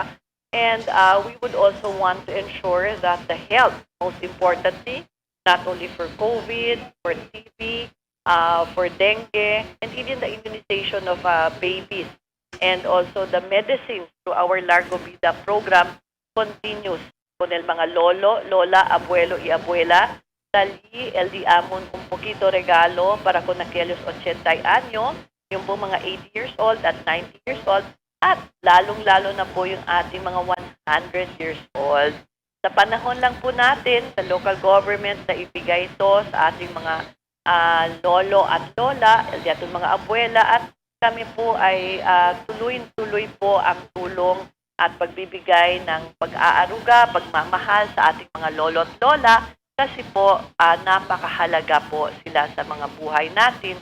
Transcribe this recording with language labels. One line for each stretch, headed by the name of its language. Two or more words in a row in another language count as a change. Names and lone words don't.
English: And we would also want to ensure that the health, most importantly, not only for COVID, for TB, for dengue, and even the immunization of babies, and also the medicines through our Largo Vida program continues.
Chavacano: Con el mga lolo, lola, abuelo y abuela, dali el di amon un poquito regalo para con aquellos 80 años,
Filipino: yung po mga
English: 80 years old
Filipino: at
English: 90 years old,
Filipino: at lalong-lalo na po yung ating mga
English: 100 years old.
Filipino: Sa panahon lang po natin, sa local government na ibigay ito sa ating mga lolo at lola, at ating mga abuela, at kami po ay tuloy-tuloy po ang tulong at pagbibigay ng pag-aaruga, pagmamahal sa ating mga lolo at lola kasi po napakahalaga po sila sa mga buhay natin.